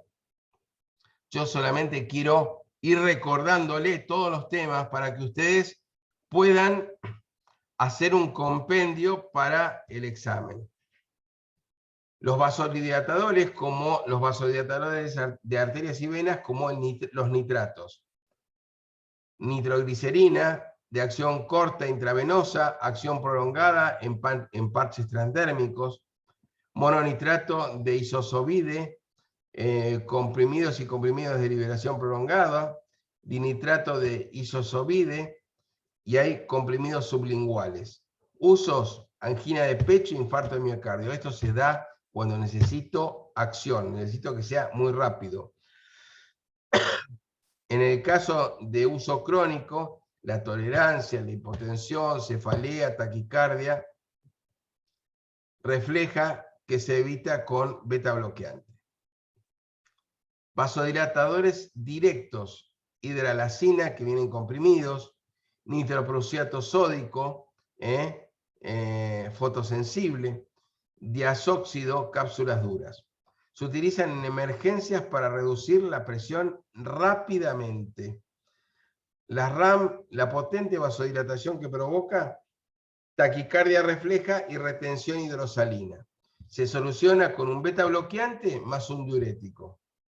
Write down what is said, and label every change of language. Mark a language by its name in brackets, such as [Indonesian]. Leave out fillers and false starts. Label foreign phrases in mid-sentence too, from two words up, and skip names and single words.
[Spanish] Yo solamente quiero ir recordándole todos los temas para que ustedes puedan hacer un compendio para el examen. Los vasodilatadores, como los vasodilatadores de arterias y venas, como los nitratos. Nitroglicerina, de acción corta intravenosa, acción prolongada en parches transdérmicos. Mononitrato de isosovide, comprimidos y comprimidos de liberación prolongada. Dinitrato de isosovide, y hay comprimidos sublinguales. Usos: angina de pecho, infarto de miocardio. Esto se da cuando necesito acción, necesito que sea muy rápido. En el caso de uso crónico, la tolerancia, la hipotensión, cefalea, taquicardia, refleja que se evita con beta bloqueante. Vasodilatadores directos: hidralacina, que vienen comprimidos, nitroprusiato sódico, fotosensible, diazóxido, cápsulas duras. Se utilizan en emergencias para reducir la presión rápidamente. La RAM, la potente vasodilatación que provoca taquicardia refleja y retención hidrosalina. Se soluciona con un beta bloqueante más un diurético.